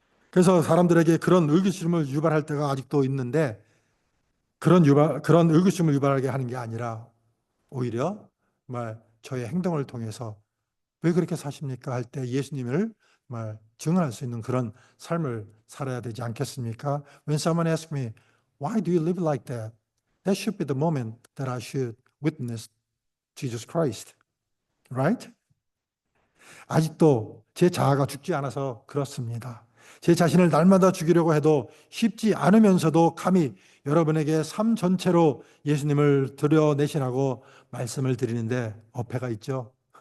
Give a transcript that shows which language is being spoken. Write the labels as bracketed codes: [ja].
[ko] 그래서 사람들에게 그런 의구심을 유발할 때가 아직도 있는데 그런 의구심을 유발하게 하는 게 아니라 오히려 정말 저의 행동을 통해서 왜 그렇게 사십니까? 할 때 예수님을 정말 증언할 수 있는 그런 삶을 살아야 되지 않겠습니까? [en] When someone asks me, why do you live like that? That should be the moment that I should witness Jesus Christ. Right? [ko] 아직도 제 자아가 죽지 않아서 그렇습니다. 제 자신을 날마다 죽이려고 해도 쉽지 않으면서도 감히 여러분에게 삶 전체로 예수님을 드러내시라고 말씀을 드리는데 어폐가 있죠.